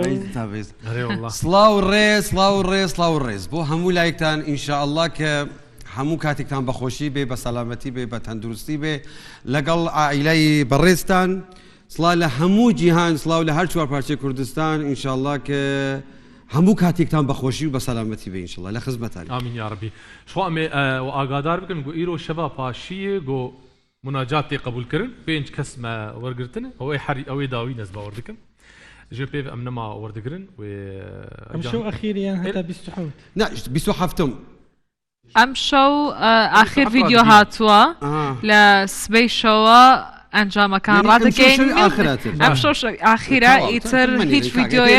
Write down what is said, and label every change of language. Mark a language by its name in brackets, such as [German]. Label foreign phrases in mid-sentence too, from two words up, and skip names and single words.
[Central Kurdish] سڵاو ڕێز بۆ هەموو لایەکتان [Arabic] ئینشاءالله [Central Kurdish] کە هەموو کاتێکتان بەخۆشی بێ بە سەلامەتی بێ بە تەندروستی بێ لەگەڵ ئائیلەی بەڕێزتان سڵاو لە هەموو جیهان سڵاو لە هەر چوار پارچەی کوردستان [Arabic] ئینشاءالله [Central Kurdish] کە هەموو کاتێکتان بەخۆشی و بە سەلامەتی بێ [Arabic] ئینشاءالله [Central Kurdish] لە خزمەتانی [Arabic] آمین یا ربی [Kurdish] شو ئەمێ ئاگادار بکەن گۆ ئیرۆ شەبا پاشیە گۆ مناجاتی قبول کردن 5 کەس وەرگرتن ئەوەی حەری ئەوەی داوی نەس باوەڕ دەکەن ژێ پێ ئەم نەما وەردەگرن و ئەم شەو ئەخیریان هەتا 27 نا 27م [Central Kurdish] ئەم شەو ئاخر ڤیدیۆ هاتووە لە سبەی شەوە ئەنجامەکان ڕادەکەین ئەم شەو ئاخیرە ئیتر هیچ ڤیدیۆیەک